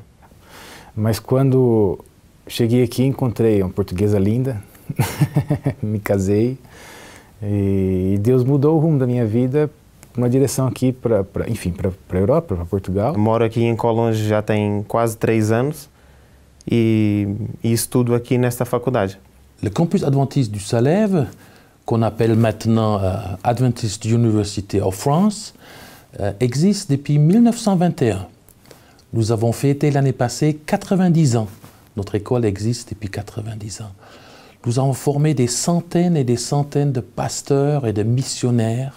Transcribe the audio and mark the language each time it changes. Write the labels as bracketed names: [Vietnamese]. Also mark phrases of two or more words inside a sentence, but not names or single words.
[Portuguese] Mas quando cheguei aqui, encontrei uma portuguesa linda, me casei e Deus mudou o rumo da minha vida, uma direção aqui para a Europa, para Portugal. Eu moro aqui em Colonges já tem quase 3 anos e estudo aqui nesta faculdade. [French] Le campus adventiste du Salève, qu'on appelle maintenant Adventist University of France, existe depuis 1921. Nous avons fêté l'année passée 90 ans. Notre école existe depuis 90 ans. Nous avons formé des centaines et des centaines de pasteurs et de missionnaires.